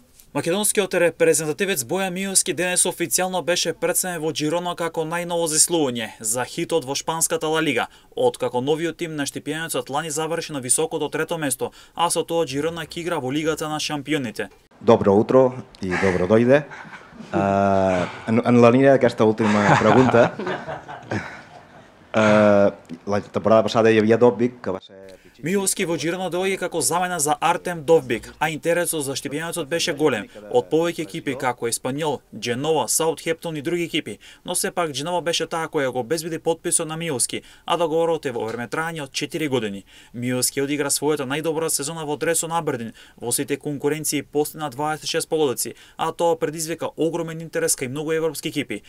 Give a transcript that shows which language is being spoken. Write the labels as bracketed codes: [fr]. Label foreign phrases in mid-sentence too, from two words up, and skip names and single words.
[mk] Македонскиот репрезентативец Боја Миовски денес официјално беше представен во Джирона како најново заслугање за хитот во шпанската Ла Лига, откако новиот тим на штипијанецот лани заврши на високото трето место, а со тоа Джирона ќе игра во Лигата на шампионите. Добро утро и добро дојде. [ca] En la línia d'aquesta última pregunta, la temporada passada hi havia Dobbik, que va ser... [mk] Миовски во Джирона доаѓа како замена за Артем Довбик, а интересот за штипијанецот беше голем од повеќе екипи како Еспанјол, Дженова, Саутхемптон и други екипи, но сепак Дженова беше таа која го обезбеди потписот на Миовски, а договорот е во време трајање од 4 години. Миовски одигра својата најдобра сезона во дресот на Абердин, во сите конкуренции постигна 26 погодици, а тоа предизвика огромен интерес кај многу европски екипи.